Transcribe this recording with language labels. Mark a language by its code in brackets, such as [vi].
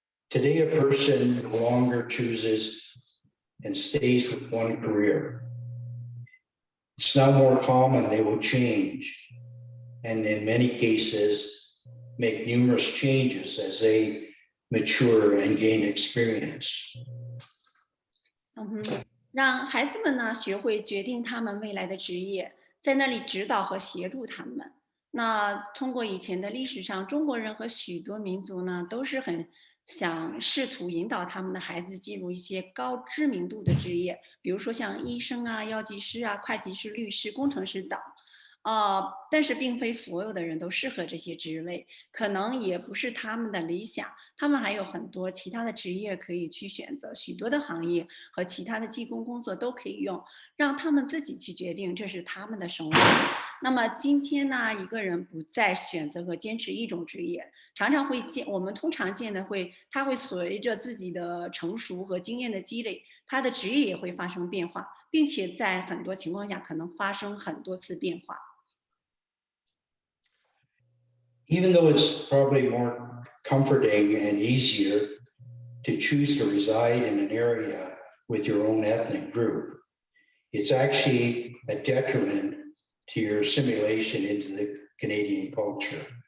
[en] Today, a person no longer chooses and stays with one career. It's now more common they will change, and in many cases, make numerous changes as they mature and gain experience. [zh] 让孩子们呢学会决定他们未来的职业，在那里指导和协助他们。那通过以前的历史上，中国人和许多民族呢，都是很想试图引导他们的孩子进入一些高知名度的职业，比如说像医生啊、药剂师啊、会计师、律师、工程师等。但是并非所有的人都适合这些职位，可能也不是他们的理想。他们还有很多其他的职业可以去选择，许多的行业和其他的技工工作都可以用，让他们自己去决定，这是他们的生活。那么今天呢，一个人不再选择和坚持一种职业，我们通常见的他会随着自己的成熟和经验的积累，他的职业也会发生变化，并且在很多情况下可能发生很多次变化。 [en] Even though it's probably more comforting and easier to choose to reside in an area with your own ethnic group, it's actually a detriment to your assimilation into the Canadian culture.